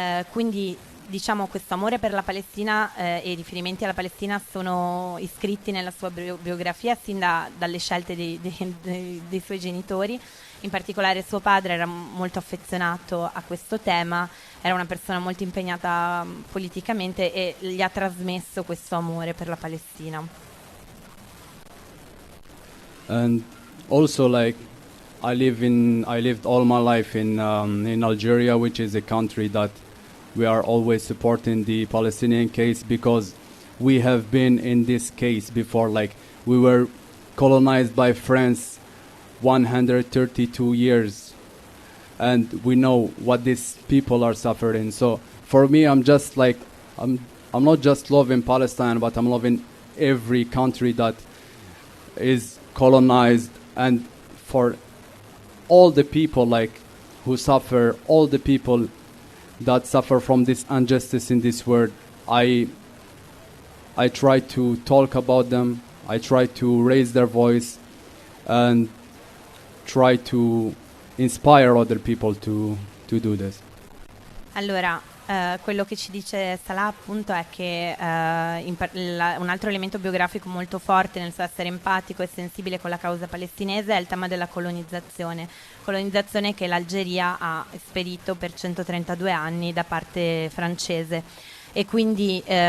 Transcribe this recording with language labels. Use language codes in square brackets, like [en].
[it] Quindi diciamo questo amore per la Palestina e i riferimenti alla Palestina sono iscritti nella sua biografia sin dalle scelte dei suoi genitori. In particolare suo padre era molto affezionato a questo tema, era una persona molto impegnata politicamente e gli ha trasmesso questo amore per la Palestina. [en] And also, like, I lived all my life in Algeria, which is a country that we are always supporting the Palestinian case, because we have been in this case before. Like, we were colonized by France 132 years, and we know what these people are suffering. So for me, I'm just like, I'm not just loving Palestine, but I'm loving every country that is colonized, and for all the people like who suffer, all the people that suffer from this injustice in this world. I try to talk about them. I try to raise their voice and try to inspire other people to do this. [it] Allora, quello che ci dice Salah appunto è che un altro elemento biografico molto forte nel suo essere empatico e sensibile con la causa palestinese è il tema della colonizzazione che l'Algeria ha spedito per 132 anni da parte francese, e quindi